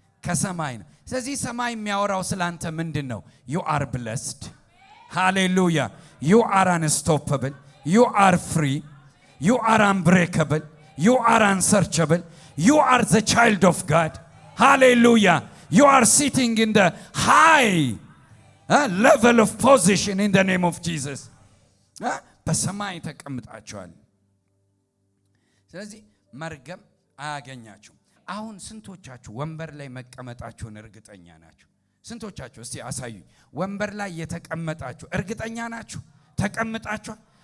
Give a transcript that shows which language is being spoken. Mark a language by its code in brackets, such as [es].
[am] ከሰማይ ነው። ስለዚህ ሰማይ የሚያወራው ስላንተ ምንድነው? [en] you are blessed, hallelujah, you are unstoppable, you are free, you are unbreakable, you are unsearchable, you are the child of God, hallelujah, you are sitting in the high level of position in the name of Jesus. [am] በሰማይ ተቀምጣችኋል። ስለዚህ መርገም አያገኛችሁም። አሁን ስንቶቻችሁ ወንበር ላይ መቀመጣችሁን እርግጠኛ ናችሁ? ስንቶቻችሁ እስቲ አሳዩኝ። ወንበር ላይ የተቀመጣችሁ እርግጠኛ ናችሁ? ተቀምጣችኋል?